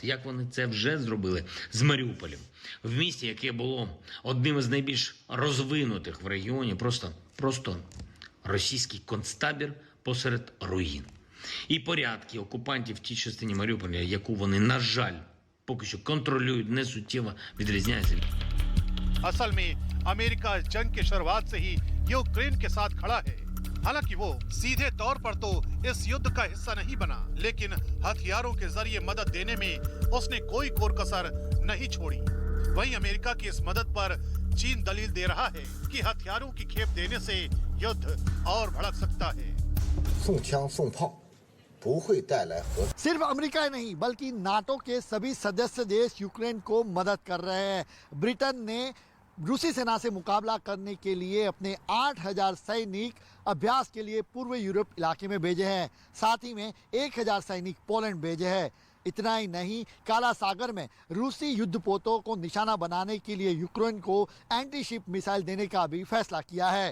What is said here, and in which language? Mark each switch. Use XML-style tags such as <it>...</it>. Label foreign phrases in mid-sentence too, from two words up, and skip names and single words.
<uk>Як вони це вже зробили з Маріуполем. В місті, яке було одним із найбільш розвинутих в регіоні, просто російський концтабір посеред руїн. І порядки окупантів в тій частині Маріуполя, яку вони, на жаль, поки що контролюють, не суттєво відрізняються.</uk> <hi>असल में अमेरिका इस जंग की शुरुआत से ही यूक्रेन के साथ खड़ा है। हालांकि वो सीधे तौर पर तो इस युद्ध का हिस्सा नहीं बना, लेकिन हथियारों के जरिए मदद देने में उसने कोई कोर कसर नहीं छोड़ी। वहीं अमेरिका की इस मदद पर चीन दलील दे रहा है कि हथियारों की खेप देने से युद्ध और भड़क सकता है।</hi> <zh>送枪送炮不会带来和</zh> <hi>सिर्फ अमेरिका ही नहीं बल्कि नाटो के सभी सदस्य देश यूक्रेन को मदद कर रहे हैं। ब्रिटेन ने रूसी सेना से मुकाबला करने के लिए अपने 8000 सैनिक अभ्यास के लिए पूर्व यूरोप इलाके में भेजे हैं। साथ ही में 1000 सैनिक पोलैंड भेजे हैं। इतना ही नहीं, काला सागर में रूसी युद्धपोतों को निशाना बनाने के लिए यूक्रेन को</hi> <en>anti ship missile</en> <hi>देने का भी फैसला किया है।</hi>